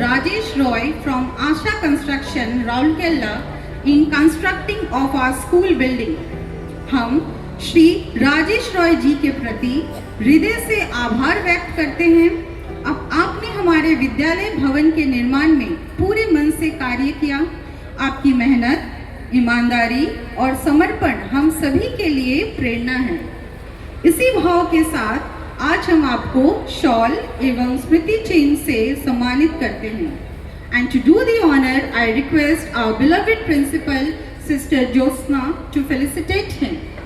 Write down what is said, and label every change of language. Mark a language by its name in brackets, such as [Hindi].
[English] Rajesh Roy from Asha Construction, Raulkela in constructing of our school building. [Hindi] हम श्री राजेश रॉय जी के प्रति हृदय से आभार व्यक्त करते हैं। अब आपने हमारे विद्यालय भवन के निर्माण में पूरे मन से कार्य किया। आपकी मेहनत, ईमानदारी और समर्पण हम सभी के लिए प्रेरणा है। इसी भाव के साथ आज हम आपको शॉल एवं स्मृति चिन्ह से सम्मानित करते हैं। [English] And to do the honour, I request our beloved principal Sister Josna to felicitate him.